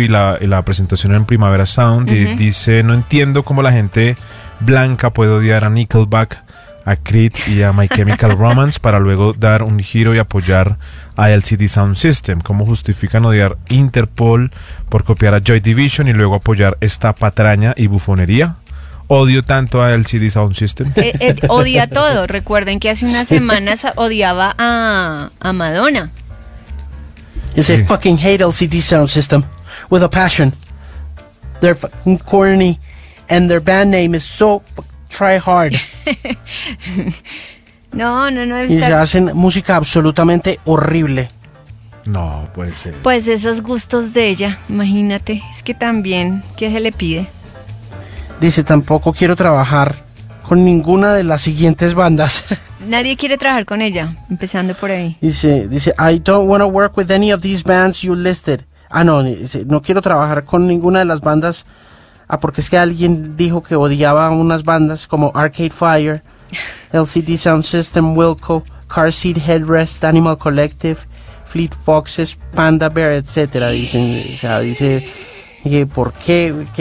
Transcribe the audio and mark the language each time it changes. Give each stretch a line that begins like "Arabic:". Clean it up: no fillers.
Spanish: y la presentación en Primavera Sound. Uh-huh. Y dice, no entiendo cómo la gente blanca puede odiar a Nickelback, a Creed y a My Chemical Romance para luego dar un giro y apoyar a LCD Sound System. ¿Cómo justifican odiar Interpol por copiar a Joy Division y luego apoyar esta patraña y bufonería? ¿Odio tanto a LCD Sound System? Odia todo. Recuerden que hace unas semanas odiaba a Madonna.
English: He said, fucking hate LCD Sound System with a passion. They're fucking corny and their band name is so try hard.
Spanish: No. Y se hacen música absolutamente horrible. No, puede ser. Pues esos gustos de ella, imagínate. Es que también, ¿qué se le pide? Dice, tampoco quiero trabajar con ninguna de las siguientes bandas. Nadie quiere trabajar con ella, empezando por ahí. Dice,
English: I don't want to work with any of these bands you listed.
Spanish: Ah, no, dice, no quiero trabajar con ninguna de las bandas. Ah, porque es que alguien dijo que odiaba unas bandas como Arcade Fire, LCD Sound System, Wilco, Car Seat Headrest, Animal Collective, Fleet Foxes, Panda Bear, etc. Dicen, o sea, dice... ¿Por qué?